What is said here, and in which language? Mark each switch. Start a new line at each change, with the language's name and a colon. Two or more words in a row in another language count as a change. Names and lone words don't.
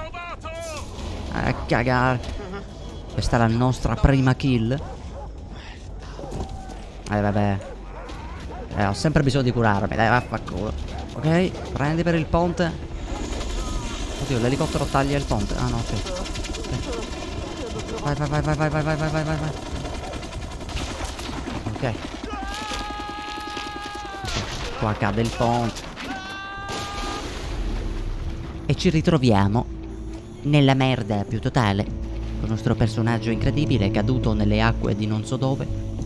Italian: A cagare. Questa è la nostra prima kill. Vabbè. Ho sempre bisogno di curarmi, dai, vaffanculo. Ok, prendi per il ponte. Oddio, l'elicottero taglia il ponte. Ah no, ok. Vai, vai, vai, vai, vai, vai, vai, vai, vai, vai. Ok. Qua cade il ponte. E ci ritroviamo nella merda più totale, con il nostro personaggio incredibile caduto nelle acque di non so dove.